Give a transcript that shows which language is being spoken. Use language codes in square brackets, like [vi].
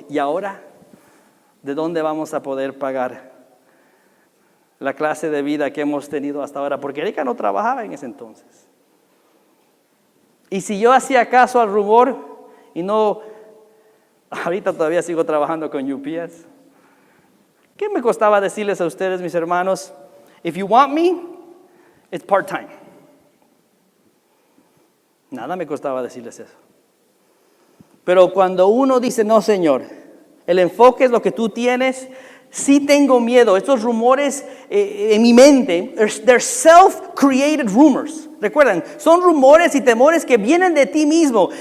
[es] Y ahora, ¿de dónde vamos a poder pagar la clase de vida que hemos tenido hasta ahora? Porque Erika no trabajaba en ese entonces. Y si yo hacía caso al rumor y no, ahorita todavía sigo trabajando con UPS. ¿Qué me costaba decirles a ustedes, mis hermanos? [en] If you want me, it's part-time. [es] Nada me costaba decirles eso. Pero cuando uno dice, no, Señor, el enfoque es lo que tú tienes, sí tengo miedo. Estos rumores en mi mente, [en] they're self-created rumors. [es] Recuerden, son rumores y temores que vienen de ti mismo.